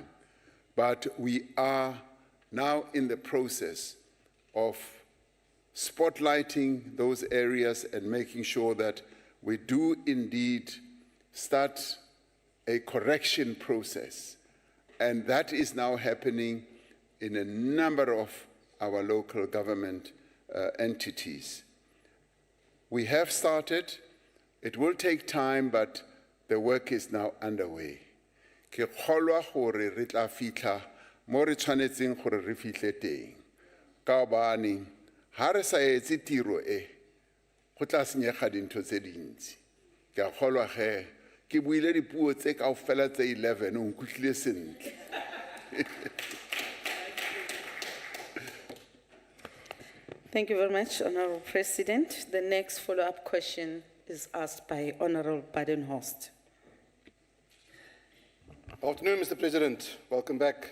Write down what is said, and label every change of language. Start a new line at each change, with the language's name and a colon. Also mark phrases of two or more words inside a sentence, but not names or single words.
English: But we are now in the process of spotlighting those areas and making sure that we do indeed start a correction process. And that is now happening in a number of our local government entities. We have started. It will take time, but the work is now underway.
Tswana: Ke kgolwa gore re tla fitlha mo re tshwanetseng gore re fitlhe teng.
Southern Sotho: Ka hobane ha re sa etse tiro e, go tla senyega dintho tse dintsi.
Tswana: Ke a kgolwa ge ke buile dipuo tse kaofela tse 11 o nkutlwile sentle.
English: Thank you very much, Honorable President. The next follow-up question is asked by Honorable Badenhorst. Afternoon, Mr. President. Welcome back.